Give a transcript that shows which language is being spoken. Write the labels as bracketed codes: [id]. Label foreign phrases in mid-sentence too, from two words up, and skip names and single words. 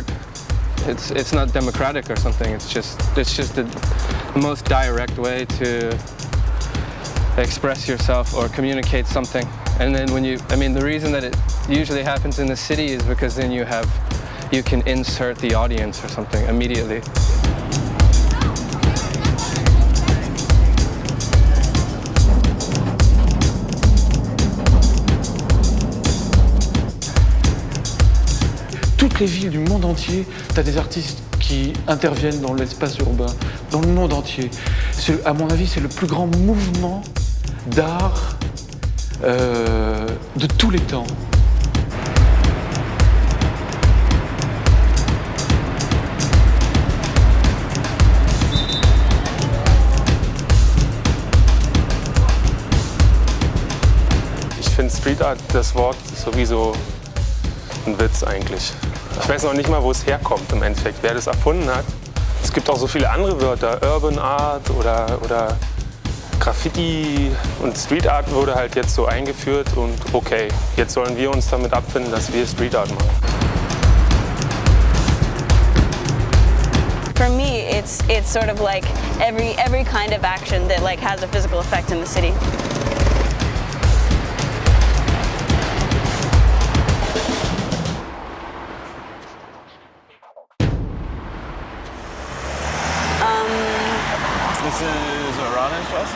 [en] It's not democratic or something. It's just the most direct way to express yourself or communicate something. And then the reason that it usually happens in the city is because then you can insert the audience or something immediately. [fr] Toutes les villes du monde entier, tu as des artistes qui interviennent dans l'espace urbain, dans le monde entier. À mon avis, c'est le plus grand mouvement d'art de tous les temps. [de] Ich finde [en] Street Art, [de] das Wort sowieso ein Witz eigentlich. Ich weiß noch nicht mal, wo es herkommt im Endeffekt, wer das erfunden hat. Es gibt auch so viele andere Wörter, [en] Urban Art [de] oder Graffiti, und [en] Street Art [de] wurde halt jetzt so eingeführt und okay, jetzt sollen wir uns damit abfinden, dass wir [en] Street Art [de] machen. [en] For me, it's sort of like every kind of action that like has a physical effect in the city. This is Oranienstraße?